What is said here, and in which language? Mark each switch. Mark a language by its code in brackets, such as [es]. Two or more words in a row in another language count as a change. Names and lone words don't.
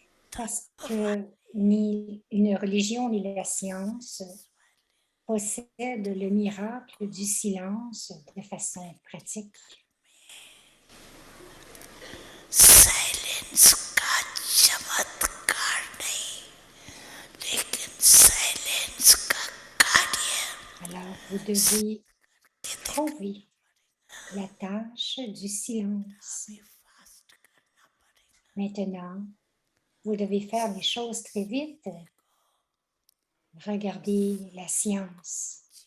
[fr] parce que ni une religion ni la science possèdent le miracle du silence de façon pratique. [hi] साइलेंस का चमत्कार नहीं, लेकिन साइलेंस का कार्य। [fr] Alors, vous devez trouver la tâche du silence. Maintenant, vous devez faire les choses très vite. Regardez la science.